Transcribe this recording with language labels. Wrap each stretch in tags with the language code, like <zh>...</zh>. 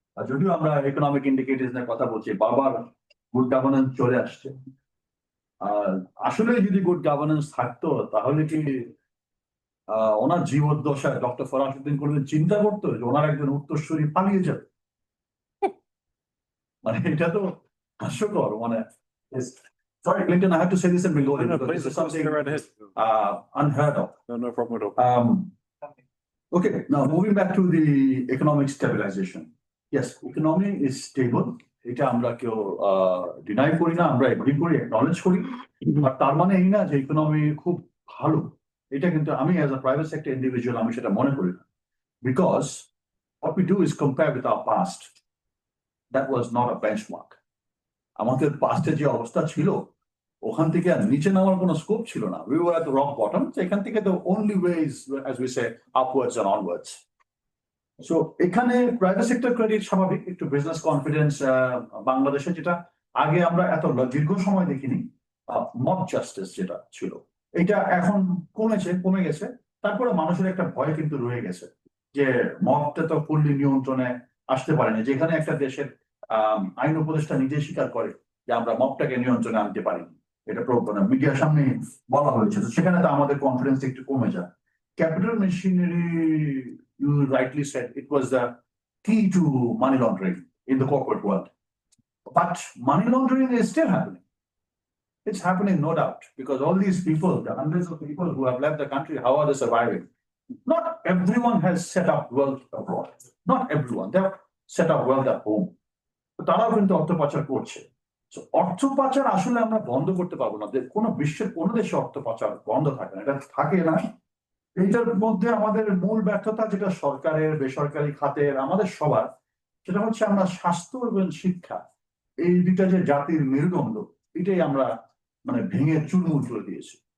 <bn>যদিও আমরা economic indicators নিয়ে কথা বলছি, বারবার গুড গভর্নেন্স চলে আসছে। আসলে যদি গুড গভর্নেন্স থাকতো, তাহলে কি ওনার জীবদ্দশায় ডক্টর ফরাসুদ্দিন কোনদিন চিন্তা করতো যে ওনার একজন উত্তরসূরি পালিয়ে যাবে? মানে এটা তো হাস্যকর।</bn> <en>মানে sorry Clinton, I have to say this in Bengali because this is something unheard of. No problem at all. Okay, now moving back to the economic stabilization. Yes, economy is stable.</en> <bn>এটা আমরা কেউ deny করি না, আমরা agri করি, acknowledge করি। আর তার মানে এই না যে ইকোনমি খুব ভালো। এটা কিন্তু আমি</bn> <en>as a private sector individual</en> <bn>আমি সেটা মনে করি না।</bn> <en>Because what we do is compare with our past. That was not a benchmark.</en> <bn>আমাদের পাস্টে যে অবস্থা ছিল, ওখান থেকে আর নিচে নামার কোনো স্কোপ ছিল না।</bn> <en>We were at the rock bottom.</en> <bn>এখান থেকে</bn> <en>the only way is, as we say, upwards and onwards.</en> <bn>So এখানে প্রাইভেট সেক্টর ক্রেডিট স্বাভাবিক, একটু বিজনেস কনফিডেন্স বাংলাদেশে যেটা আগে আমরা এত দীর্ঘ সময় দেখিনি, মব জাস্টিস যেটা ছিল, এটা এখন কমে গেছে। তারপরে মানুষের একটা ভয় কিন্তু রয়ে গেছে যে মবটা তো ফুললি নিয়ন্ত্রণে আসতে পারেনি। যেখানে একটা দেশের আইন উপদেষ্টা নিজে স্বীকার করে যে আমরা মবটাকে নিয়ন্ত্রণে আনতে পারিনি, এটা মিডিয়ার সামনে বলা হয়েছে, তো সেখানে তো আমাদের কনফিডেন্স একটু কমে যায়।</bn> <en>Capital machinery, you rightly said, it was the key to money laundering in the corporate world. But money laundering is still happening. It's happening, no doubt, because all these people, the hundreds of people who have left the country, how are they surviving? Not everyone has set up wealth abroad. Not everyone. They have set up wealth at home.</en> <bn>But তারাও কিন্তু অর্থ পাচার করছে। So অর্থ পাচার আসলে আমরা বন্ধ করতে পারবো না। কোনো বিশ্বের কোনো দেশে অর্থ পাচার বন্ধ থাকে না, এটা থাকে না। এইটার মধ্যে আমাদের মূল ব্যর্থতা, যেটা সরকারের, বেসরকারি খাতের, আমাদের সবার, সেটা হচ্ছে আমরা স্বাস্থ্য এবং শিক্ষা, এই দুইটা যে জাতির মেরুদণ্ড, এটাই আমরা মানে ভেঙে চুরমুর করে দিয়েছি।</bn>